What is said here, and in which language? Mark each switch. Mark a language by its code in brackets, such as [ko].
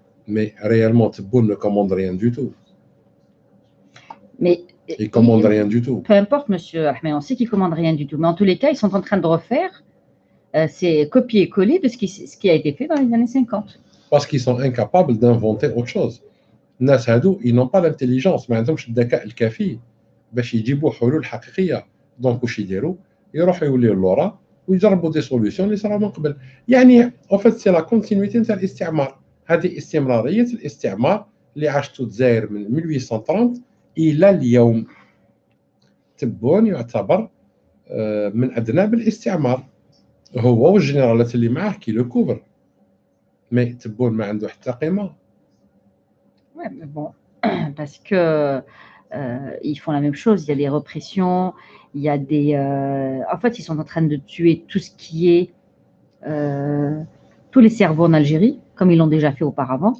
[fr] Mais réellement, Tebboune ne commande rien du tout. Mais il ne commande rien du tout. Peu importe, monsieur Ahmed, on sait qu'il ne commande rien du tout. Mais en tous les cas, ils sont en train de refaire, c'est copier-coller de ce qui a été fait dans les années 50. Parce qu'ils sont incapables d'inventer autre chose. [ar] الناس هادو, [fr] ils n'ont pas l'intelligence, [ar] ما عندهمش الذكاء الكافي باش يجيبوا حلول حقيقيه. دونك واش يديروا؟ يروحوا يوليو لورا ويجربوا دي سوليوشن اللي صراو من قبل. يعني [fr] en fait c'est la continuité [ar] نتاع الاستعمار. هذه استمراريه الاستعمار اللي عاشته الجزائر من 1830 الى اليوم. تبون يعتبر من ادناب الاستعمار، هو والجنرالات اللي معاه كي لو كوفر. مي تبون ما عنده حتى قيمه. [fr] Ouais, mais bon, parce que ils font la même chose. Il y a des répressions, il y a des. En fait, ils sont en train de tuer tout ce qui est tous les cerveaux en Algérie, comme ils l'ont déjà fait auparavant.